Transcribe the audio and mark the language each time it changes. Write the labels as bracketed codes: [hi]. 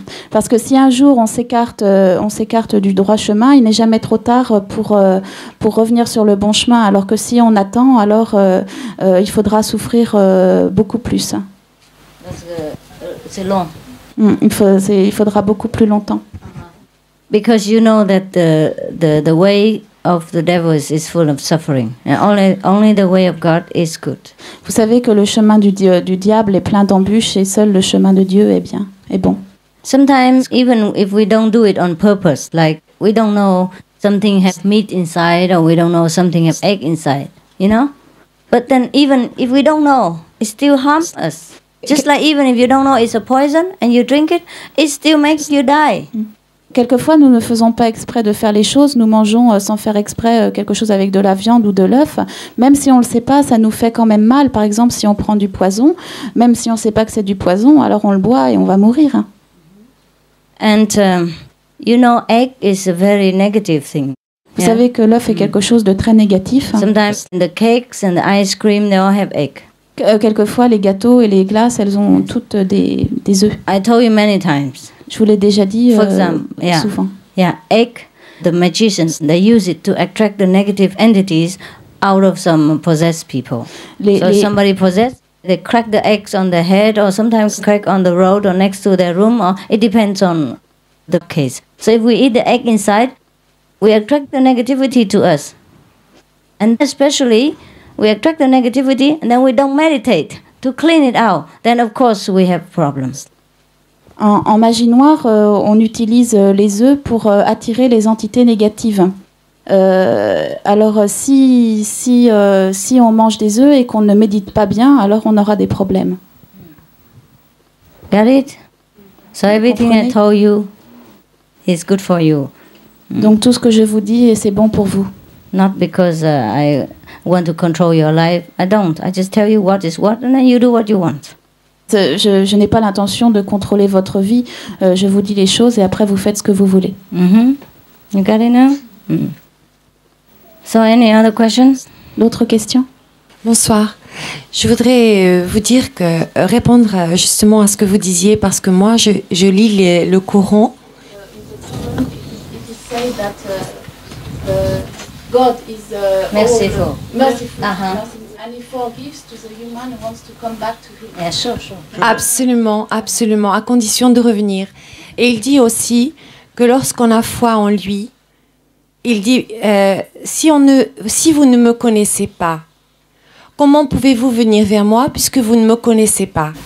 [fr] Parce que si un jour on s'écarte du droit chemin, il n'est jamais trop tard pour revenir sur le bon chemin. Alors que si on attend, alors il faudra souffrir beaucoup plus. C'est long. Il faudra beaucoup plus longtemps. [en] Because you know that the way of the devil is full of suffering, and only the way of God is good. [fr] Vous savez que le chemin du diable est plein d'embûches et seul le chemin de Dieu est bon. [en] Sometimes even if we don't do it on purpose, like we don't know something has meat inside or we don't know something has egg inside, you know? But then even if we don't know, it still harms us. Just like even if you don't know it's a poison and you drink it, it still makes you die. [fr] Quelquefois, nous ne faisons pas exprès de faire les choses. Nous mangeons sans faire exprès quelque chose avec de la viande ou de l'œuf. Même si on ne le sait pas, ça nous fait quand même mal. Par exemple, si on prend du poison, même si on ne sait pas que c'est du poison, alors on le boit et on va mourir. [en] And you know, egg is a very negative thing. [fr] Vous savez que l'œuf est quelque chose de très négatif. [en] Sometimes the cakes and the ice cream, they all have egg. [fr] Quelquefois, les gâteaux et les glaces, elles ont toutes des œufs. [en] I told you many times. [fr] Je vous l'ai déjà dit souvent. [en] Yeah, egg, the magicians, they use it to attract the negative entities out of some possessed people. Somebody possessed, they crack the eggs on their head or sometimes crack on the road or next to their room, or it depends on the case. So if we eat the egg inside, we attract the negativity to us. And especially, we attract the negativity and then we don't meditate to clean it out. Then of course we have problems. [fr] En magie noire, on utilise les œufs pour attirer les entités négatives. Alors si on mange des œufs et qu'on ne médite pas bien, alors on aura des problèmes. [en] Got it? So everything I told you is good for you. [fr] Donc tout ce que je vous dis, c'est bon pour vous. [en] Not because I want to control your life. I don't. I just tell you what is what, and then you do what you want. [fr] Je n'ai pas l'intention de contrôler votre vie. Je vous dis les choses et après vous faites ce que vous voulez. [en] You got it now? So any other questions? [fr] D'autres questions? Bonsoir. Je voudrais vous dire que répondre justement à ce que vous disiez, parce que moi je lis le Coran. [en] God is merciful. And he forgives to the human who wants to come back to him. Yeah, sure. [fr] Absolument, absolument, à condition de revenir. Et il dit aussi que lorsqu'on a foi en lui, il dit si vous ne me connaissez pas, comment pouvez-vous venir vers moi puisque vous ne me connaissez pas?